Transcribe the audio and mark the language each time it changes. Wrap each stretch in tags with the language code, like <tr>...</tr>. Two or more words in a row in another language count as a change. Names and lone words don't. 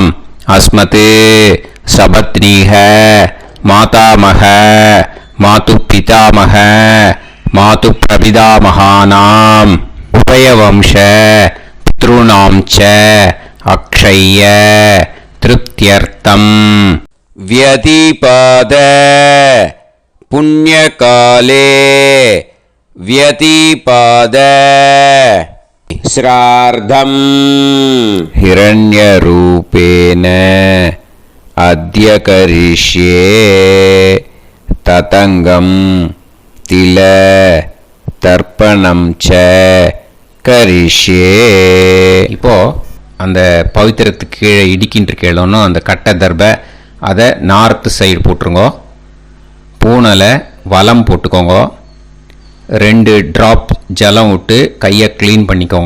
<sa>अस्मत् सपत्नीक मातामह मातृ पितामह मातृ प्रपितामहानाम् उभयवंश पितृणाम् च अक्षय्य तृप्त्यर्थम् व्यतीपात पुण्यकाले व्यतिपाद श्रार्धं हिरण्यरूपेण अद्य करिष्ये ततंगं तिल तर्पणं च करिष्ये.</sa> <ta>இப்போ அந்த பவித்திரத்துக்கு கீழே இடிக்கின்ற கீழோன்னு அந்த கட்டை தர்பை அதை நார்த்து சைடு போட்டுருங்க. பூனலை வலம் போட்டுக்கோங்க. 2 ட்ராப் ஜலம் விட்டு கையை க்ளீன் பண்ணிக்கோங்க.</ta>